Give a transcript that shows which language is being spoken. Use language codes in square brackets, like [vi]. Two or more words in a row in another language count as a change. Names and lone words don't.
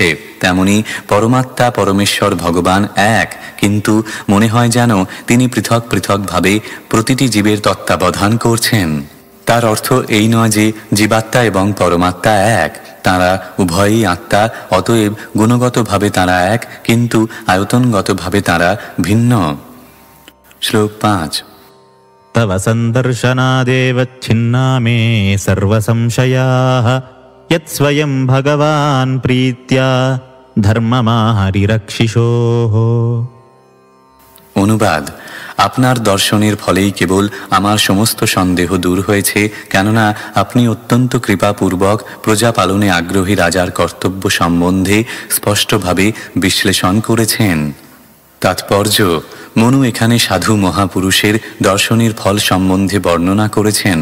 [bn] তেমনি পরমাত্মা পরমেশ্বর ভগবান এক, কিন্তু মনে হয় যেন তিনি পৃথক পৃথকভাবে প্রতিটি জীবের তত্ত্বাবধান করছেন। তার অর্থ এই নয় যে জীবাত্মা এবং পরমাত্মা এক। তাঁরা উভয়ই আত্মা, অতএব গুণগতভাবে তাঁরা এক, কিন্তু আয়তনগতভাবে তাঁরা ভিন্ন। শ্লোক 5। [sa] तव सन्दर्शनादेव छिन्ना मे सर्वसंशयाः यत्स्वयं भगवान् प्रीत्या धर्ममाहरिरक्षिषोः। [bn] অনুবাদ: আপনার দর্শনের ফলেই কেবল আমার সমস্ত সন্দেহ দূর হয়েছে, কেননা আপনি অত্যন্ত কৃপাপূর্বক প্রজা পালনে আগ্রহী রাজার কর্তব্য সম্বন্ধে স্পষ্টভাবে বিশ্লেষণ করেছেন। তাৎপর্য: মনু এখানে সাধু মহাপুরুষের দর্শনের ফল সম্বন্ধে বর্ণনা করেছেন।